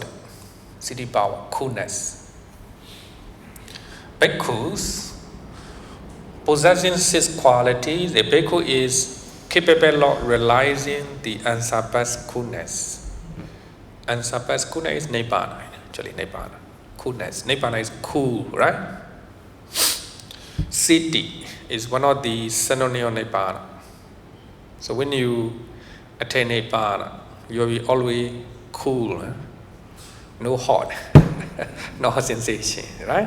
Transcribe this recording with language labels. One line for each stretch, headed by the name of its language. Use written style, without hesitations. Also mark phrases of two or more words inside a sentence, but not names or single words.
English: City Power, coolness. Bhikkhus possessing 6 qualities, a bhikkhu is capable of realizing the unsurpassed coolness. Unsurpassed coolness is Nibbana, actually Nibbana. Coolness. Nibbana is cool, right? City is one of the synonyms of Nibbana. So when you attain Nibbana, you will be always cool, no hot, no hot sensation, right?